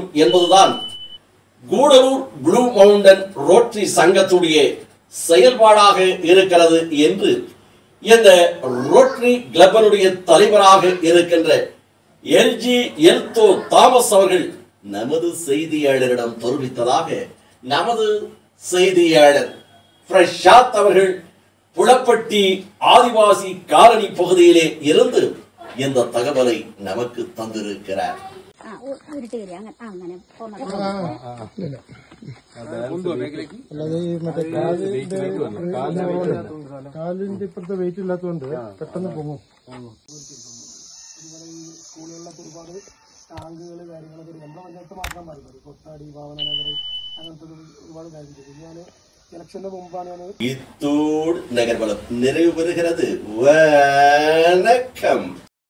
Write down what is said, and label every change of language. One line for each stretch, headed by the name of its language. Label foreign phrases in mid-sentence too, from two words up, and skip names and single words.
Tamil: என்பதுதான் கூடலூர் ப்ளூ மவுண்டன் ரோட்டரி சங்கத்துடைய செயல்பாடாக இருக்கிறது என்று இந்த ரோட்டரி கிளப்பினுடைய தலைவராக இருக்கின்ற எல்தோ தாமஸ் அவர்கள் நமது செய்தியாளரிடம் தெரிவித்ததாக நமது செய்தியாளர் பிரசாத் அவர்கள் புலப்பட்டி ஆதிவாசி காலனி பகுதியிலே இருந்து இந்த தகவலை நமக்கு தந்திருக்கிறார்.
Malayalam: കാലിന്റെ ഇപ്പോഴത്തെ വെയിറ്റ് ഇല്ലാത്തതുകൊണ്ട് പെട്ടെന്ന് പൊങ്ങും. സ്കൂളുകളിലൊക്കെ ഒരുപാട് ടാങ്കുകൾ കാര്യങ്ങളൊക്കെ നമ്മുടെ പഞ്ചായത്ത് മാത്രം പറയുന്നത് കൊട്ടാടി ഭാവനഗർ അങ്ങനത്തെ ഒരുപാട് കാര്യങ്ങൾ ഞാൻ ഇലക്ഷന്റെ മുമ്പാണ് ഞാൻ
Tamil: இத்தோடு நகர்வளம் நிறைவு பெறுகிறது. வணக்கம்.